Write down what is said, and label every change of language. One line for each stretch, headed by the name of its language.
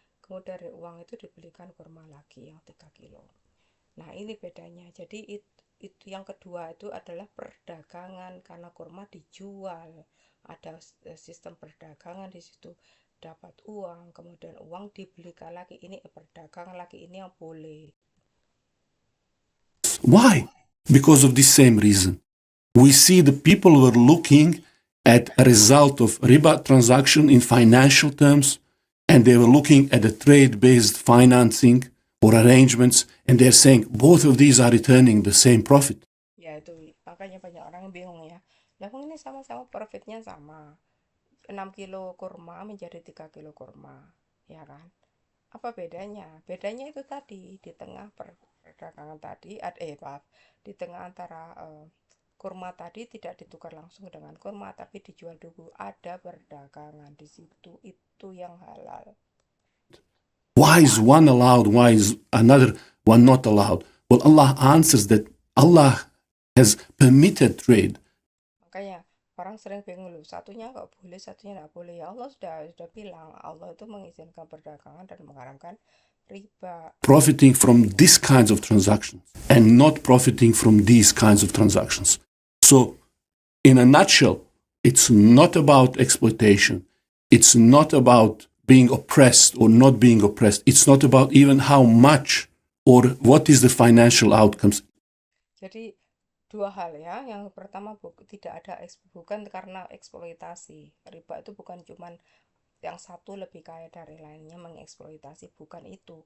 Indonesian: kemudian dari uang itu dibelikan kurma lagi yang 3 kilo. Nah, ini bedanya. Jadi itu yang kedua itu adalah perdagangan, karena kurma dijual. Ada sistem perdagangan di situ. Dapat uang, kemudian uang dibelikan lagi. Ini perdagangan lagi, ini yang boleh.
English: Why? Because of the same reason. We see the people were looking at a result of riba transaction in financial terms, and they were looking at the trade-based financing or arrangements, and they're saying both of these are returning the same profit.
Indonesian: Ya itu, makanya banyak orang yang bingung ya. Lah ini sama-sama profitnya sama. 6 kilo kurma menjadi 3 kilo kurma, ya kan? Apa bedanya? Bedanya itu tadi, di tengah perdagangan tadi, maaf, di tengah antara kurma tadi tidak ditukar langsung dengan kurma, tapi dijual dulu. Ada perdagangan di situ, itu yang halal.
English: Why is one allowed? Why is another one not allowed? Well, Allah answers that Allah has permitted trade.
Indonesian: Makanya orang sering bingung loh, satunya kok boleh, satunya nggak boleh. Ya Allah sudah bilang, Allah itu mengizinkan perdagangan dan mengharamkan riba.
English: Profiting from these kinds of transactions and not profiting from these kinds of transactions. So, in a nutshell, it's not about exploitation. It's not about being oppressed or not being oppressed. It's not about even how much or what is the financial outcomes.
Indonesian: Jadi dua hal ya. Yang pertama tidak ada bukan karena eksploitasi. Riba itu bukan cuman yang satu lebih kaya dari lainnya mengeksploitasi, bukan itu.